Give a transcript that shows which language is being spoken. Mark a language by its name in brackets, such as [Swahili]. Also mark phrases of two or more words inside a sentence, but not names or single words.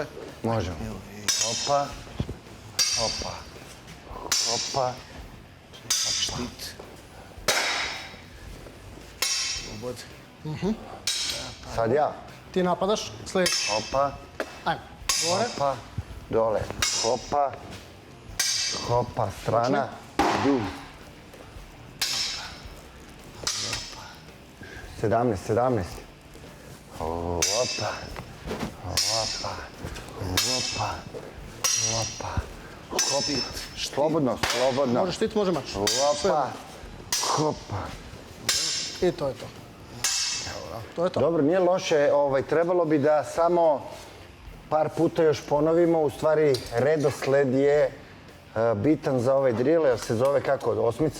[Serbian] Možemo. Opa, opa, opa. Štit. Slobod. Sad ja. Ti napadaš, sljedeći. Opa, Ajmo. Gore. opa, dole. Opa, opa, strana, dug. 17. Opa, opa, opa, opa. Slobodno. Može štit, može mač. Opa, opa. I to je to. To je to. Dobro, nije loše, trebalo bi da samo par puta još ponovimo, u stvari redosled je bitan za ovaj drill, jer se zove kako, osmica?